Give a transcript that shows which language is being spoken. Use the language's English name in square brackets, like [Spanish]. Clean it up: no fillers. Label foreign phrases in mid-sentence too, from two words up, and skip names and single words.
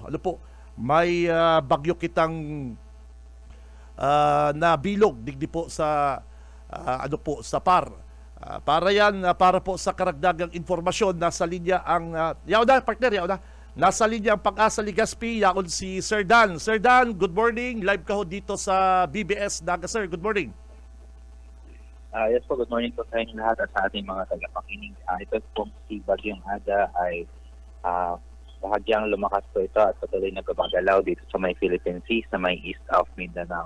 [Bikol] May bagyo kitang nabilog digdi po sa sa PAR. Para yan, para po sa karagdagang informasyon, nasa linya ang nasa linya ang Pag-asa Legazpi, yaon si Sir Dan. [English] Sir Dan, good morning. [Filipino] Live ka ho dito sa BBS Naga, sir. [English] Good morning. [Filipino] Yes po, [English] good morning [Filipino] po sa inyo lahat at sa ating mga tagapakinig. Ito pong si Bagyong Ada ay bahagyang lumakas po ito at patuloy na gumagalaw dito sa may Philippine Sea, sa may [English] east of [Filipino] Mindanao.